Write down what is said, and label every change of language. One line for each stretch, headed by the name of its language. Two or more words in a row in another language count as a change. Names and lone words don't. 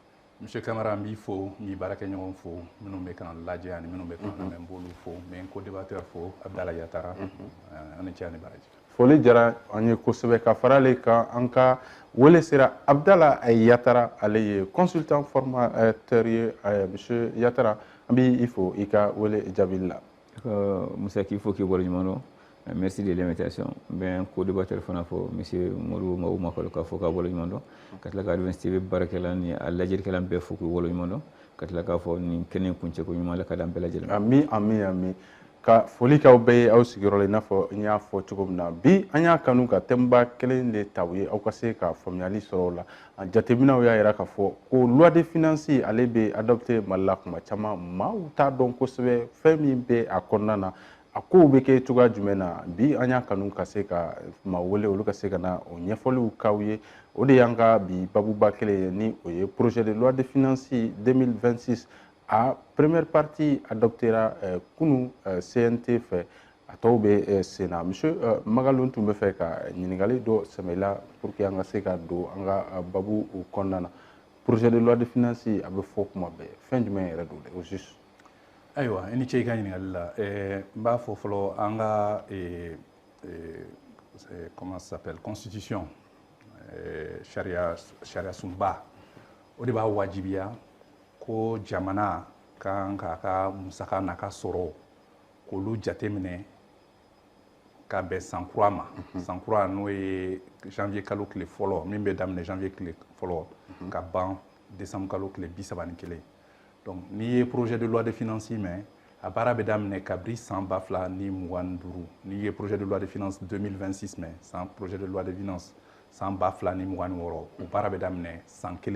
Bambara: Monsieur Camara n b'i fo n b'i baarakɛɲɔgɔn fo minnu bɛ k'an lajɛ ani minnu bɛ k'an lamɛn n b'olu fo n bɛ n co-débatteur fo Abdala Yatara an ni ce ani baraji. Foli diyara an ye kosɛbɛ ka fara ale kan an ka wele sera Abdala Yatara ale ye
French: consultant formateur
Bambara: ye monsieur Yatara an b'i fo i ka wele jaabili la. Musa k'i fo k'i waleɲuman dɔn
French: merci de l'invitation
Bambara: n bɛ n co-débatteur fana fɔ monsieur Modibo Magalu k'a fɔ k'a waleɲuman dɔn ka tila ka Advance TV baarakɛla ni a lajɛlikɛla bɛɛ fo k'u waleɲuman dɔn ka tila k'a fɔ nin kɛnɛ kuncɛko ɲuman Ala ka d'an bɛɛ lajɛlen. Ami ka foli k'aw bɛɛ ye aw sigiyɔrɔ la i n'a fɔ n y'a fɔ cogo min na bi an y'a kanu ka thème ba kelen de ta u ye aw ka se ka faamuyali sɔrɔ o la a jateminɛw y'a jira k'a fɔ ko
French: loi de finances
Bambara: ale bɛ adopté Mali la kuma caman maaw t'a dɔn kosɛbɛ fɛn min bɛ a kɔnɔna na a kow bɛ kɛ cogoya jumɛn na bi an y'a kanu ka se ka maa wele olu ka se ka na o ɲɛfɔliw k'aw ye o de y'an ka bi babuba kelen ye ni o ye
French: projet de loi de finances 2026
Bambara: a
French: première partie
Bambara: adoptera kunu CNT fɛ a tɔw bɛ sen na monsieur Magalu tun bɛ fɛ ka ɲininkali dɔ sɛmɛ i la
French: pour que
Bambara: an ka se ka don an ka babu kɔnɔna na
French: projet de loi de finances
Bambara: a bɛ fɔ kuma bɛɛ fɛn jumɛn yɛrɛ don
French: au juste.
Bambara: Ayiwa i ni ce i ka ɲininkali la n b'a fɔ fɔlɔ an ka
French: comment ça s'appelle constitution
Bambara: sariya sunba o de b'a wajibiya ko jamana kan k'a ka musaka n'a ka sɔrɔ k'olu jateminɛ ka bɛn san kura ma san kura n'o ye janvier kalo tile fɔlɔ min bɛ daminɛ janvier tile fɔlɔ ka ban décembre kalo tile 31 donc n'i ye
French: projet de loi de finances
Bambara: mɛn a baara bɛ daminɛ kabiri san 2025 n'i ye
French: projet de loi de finances
Bambara: 2026 mɛn san
French: projet de loi de finances
Bambara: san 2026 o baara bɛ daminɛ san kelen